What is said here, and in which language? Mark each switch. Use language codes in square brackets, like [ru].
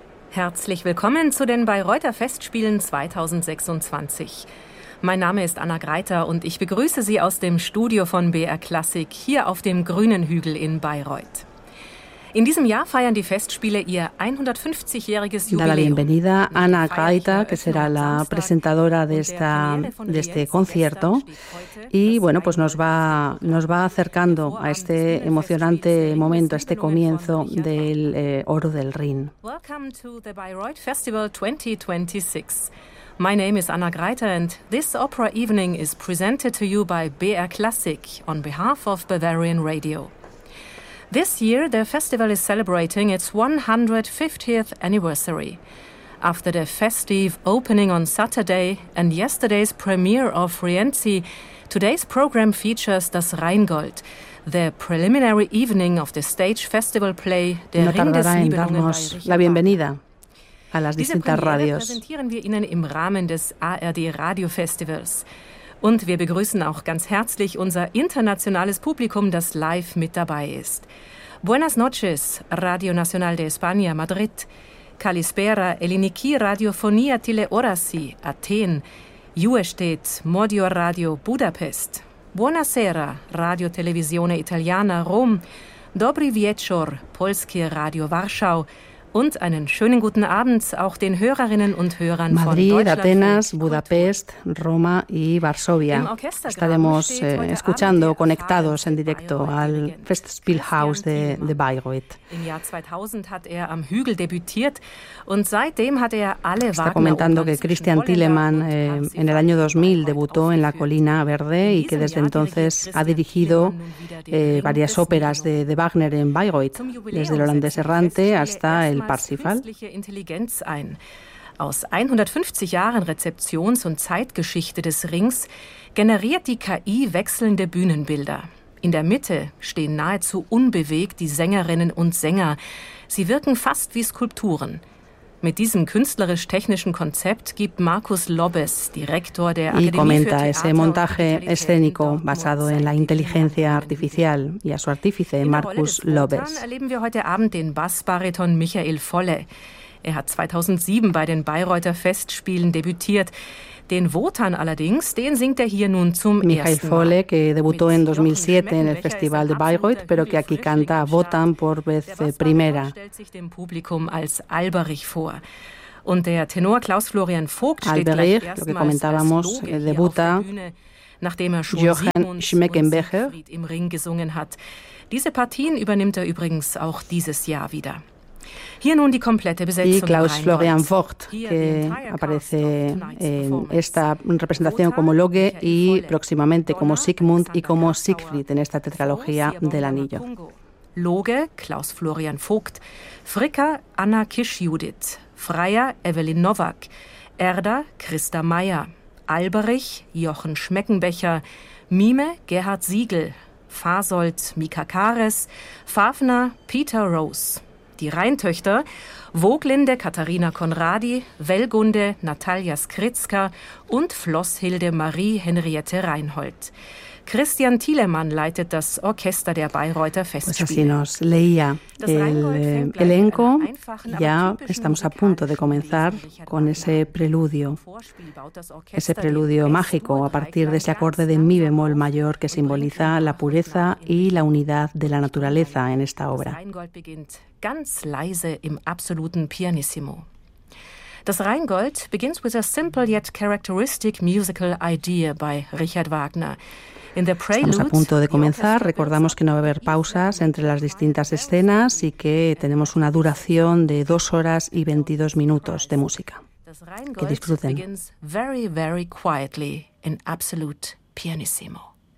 [de] Herzlich willkommen zu den Bayreuther Festspielen 2026. Mein Name ist Anna Greiter und ich begrüße Sie aus dem Studio von BR Klassik hier auf dem grünen Hügel in Bayreuth. In diesem Jahr feiern die Festspiele ihr 150-jähriges Jubiläum. [es] La bienvenida Ana Greiter, que será la presentadora de este concierto. Y bueno, pues nos va acercando a este emocionante momento, a este comienzo del Oro del Rin. [en] Welcome to the Bayreuth Festival 2026. My name is Anna Greiter and this opera evening is presented to you by BR Classic on behalf of Bavarian Radio. This year, the festival is celebrating its 150th anniversary. After the festive opening on Saturday and yesterday's premiere of Rienzi, today's program features Das Rheingold, the preliminary evening of the stage festival play Der Ring des [de] Nibelungen. Diese Premiere präsentieren wir Ihnen im Rahmen des ARD Radio Festivals. Und wir begrüßen auch ganz herzlich unser internationales Publikum, das live mit dabei ist. [es] Buenas noches, Radio Nacional de España, Madrid. [el] Kalispera, Eliniki, Radiofonia Teleorasi, Athen. [hu] Juestet, Modio Radio, Budapest. [it] Buonasera, Radio Televisione Italiana, [hu] Rom. [pl] Dobry wieczór, Polskie Radio, Warschau. [de] Und einen schönen guten Abend auch den Hörerinnen und Hörern von Deutschland. [es] Madrid, Atenas, Budapest, Roma y Varsovia. Estaremos escuchando, conectados en directo al Festspielhaus de Bayreuth. [de] Im Jahr 2000 hat er am Hügel debütiert und seitdem hat er alle Wagner. [es] Está comentando que Christian Thielemann en el año 2000 debutó en la Colina Verde y que desde entonces ha dirigido varias óperas de Wagner en Bayreuth, desde el Holandés Errante hasta El Parsifal. [de] Künstliche Intelligenz ein. Aus 150 Jahren Rezeptions- und Zeitgeschichte des Rings generiert die KI wechselnde Bühnenbilder. In der Mitte stehen nahezu unbewegt die Sängerinnen und Sänger. Sie wirken fast wie Skulpturen. Mit diesem künstlerisch-technischen Konzept gibt Markus Lobbes, Direktor der Akademie für Theater und Musik, [es] ese montaje escénico basado en la inteligencia artificial y a su artífice Markus Lobbes. [de] Erleben wir heute Abend den Bassbariton Michael Volle. Er hat 2007 bei den Bayreuther Festspielen debütiert. Den Wotan allerdings, den singt er hier nun zum ersten Mal. [es] Michael Volle, que debutó en 2007 en el Festival de Bayreuth, pero que aquí canta Wotan por vez primera. [de] Der stellt sich dem Publikum als Alberich vor. Und der Tenor Klaus-Florian Vogt Alberich, gleich erstmals als debuta, nachdem er schon Simon und Siegfried im Ring gesungen hat. Diese Partien übernimmt er übrigens auch dieses Jahr wieder. Hier nun die komplette Besetzung. [es] Y Klaus-Florian Vogt, que aparece en esta representación como Loge y próximamente como Sigmund y como Siegfried en esta Tetralogía del Anillo. [de] Loge, Klaus-Florian Vogt, Fricka, Anna Kisch-Judith, Freier, Evelyn Nowak, Erda, Christa Meyer, Alberich, Jochen Schmeckenbecher, Mime, Gerhard Siegel, Fasold, Mika Kares, Fafner, Peter Rose. Die Rheintöchter, Woglinde Katharina Konradi, Wellgunde Natalia Skritzka und Flosshilde Marie Henriette Reinhold. Christian Thielemann leitet das Orchester der Bayreuther Festspiele. [es] Pues así nos leía el elenco. Ya estamos a punto de comenzar con ese preludio. Ese preludio mágico a partir de ese acorde de mi bemol mayor que simboliza la pureza y la unidad de la naturaleza en esta obra. [de] Ganz leise im absoluten Pianissimo. [en] Das Rheingold begins with a simple yet characteristic musical idea by Richard Wagner. [es] Estamos a punto de comenzar. Recordamos que no va a haber pausas entre las distintas escenas y que tenemos una duración de 2 horas y 22 minutos de música. Que disfruten. [en] Very, very quietly, in absolute pianissimo.